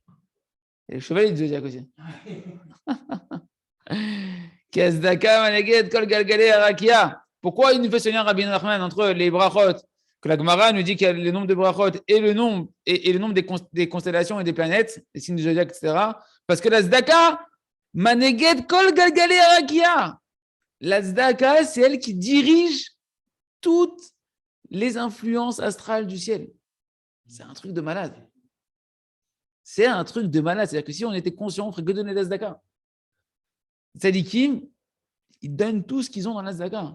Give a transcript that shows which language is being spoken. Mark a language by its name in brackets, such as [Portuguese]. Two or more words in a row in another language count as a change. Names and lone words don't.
[French] Et les chevaliers du zodiaque aussi. Pourquoi il nous fait ce lien, Rabbi Nachman, entre les brachot, que la Gemara nous dit qu'il y a le nombre de brachot et le nombre des constellations et des planètes, les signes du zodiaque, etc. Parce que la tzedaka, [Hebrew] מנהגת כל גלגלי הרקיע. [French] La tzedaka, c'est elle qui dirige toutes les influences astrales du ciel. C'est un truc de malade. C'est-à-dire que si on était conscient, on ferait que donner la tzedaka. Tzadikim, ils donnent tout ce qu'ils ont dans la tzedaka.